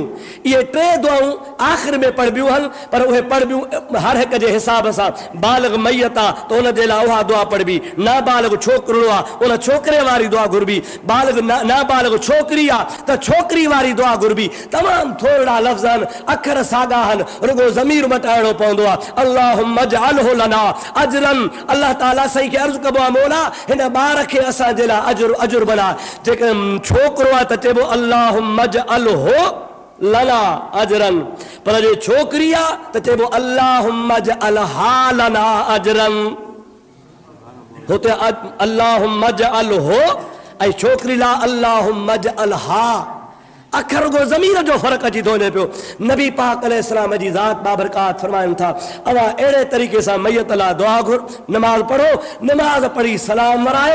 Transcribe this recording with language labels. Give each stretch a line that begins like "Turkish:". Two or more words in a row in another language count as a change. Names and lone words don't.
Sindhi: ये टे दुआऊं आखिर में पढ़बियूं हन, पर उहे पढ़बियूं हर एक जे हिसाब सां। बालिग़ मैयत आहे त उन जे लाइ उहा दुआ पढ़बी। नाबालिग़ छोकिरो आहे उन छोकिरे वारी दुआ घुरबी। बालिग़ नाबालिग़ छोकिरी आहे त छोकिरी वारी दुआ घुरबी। तमामु थोरा लफ़्ज़ आहिनि, अखर साॻा आहिनि, रुगो ज़मीर मटाइणो पवंदो आहे।
Arabic: اللهم اجعله لنا أجرا. الله تعالى
Sindhi: सही खे अर्ज़ु कबो आहे, मौला हिन ॿार खे असांजे लाइ अजुर बना। जेकॾहिं छोकिरो आहे त चइबो
Arabic: اللهم اجعله لنا أجرا,
Sindhi: पर जे छोकिरी आहे त चइबो
Arabic: اللهم اجعلها لنا أجرا.
Sindhi: हुते
Arabic: اللهم اجعله
Sindhi: ऐं छोकिरी लाइ
Arabic: اللهم اجعلها.
Sindhi: अखर गो ज़मीर जो फ़र्क़ु अची थो वञे पियो। नबी पाक अलैहिस्सलाम जी ज़ात बाबरकात फरमाइनि था, अवा अहिड़े तरीक़े सां मैयत लाइ दुआ घुर, नमाज़ पढ़ो, नमाज़ पढ़ी सलाम वरायो।